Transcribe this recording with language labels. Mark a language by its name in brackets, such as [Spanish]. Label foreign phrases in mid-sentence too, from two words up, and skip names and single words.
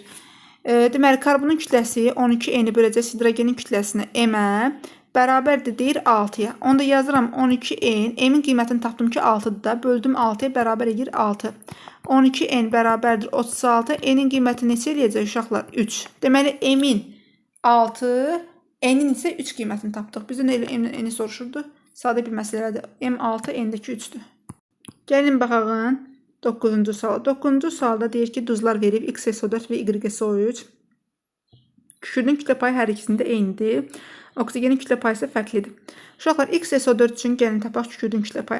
[Azerbaijani] Deməli, karbonun kütləsi 12n-i böləcəksiniz hidrogenin kütləsinə m-ə bərabərdir deyir 6-ya. Onda yazıram 12n, m-in qiymətini tapdım ki 6-dır da, böldüm 6-ya bərabər edir 6. 12n bərabərdir 36, n-in qiyməti neçə eləyəcək uşaqlar? 3. Deməli, m-in 6, n-in isə 3 qiymətini tapdıq. Bizdən elə n-i soruşurdu. Sadə bir məsələdir. m6, n-dəki 3-dür. Gəlin baxağın 9-cu suala. 9-cu sualda deyir ki, duzlar verib XSO4 və YSO3. Kükürdün kütlə payı hər ikisində eynidir. Oksigenin kütlə payı isə fərqlidir. Uşaqlar, XSO4 üçün gəlin tapaq kükürdün kütlə payı.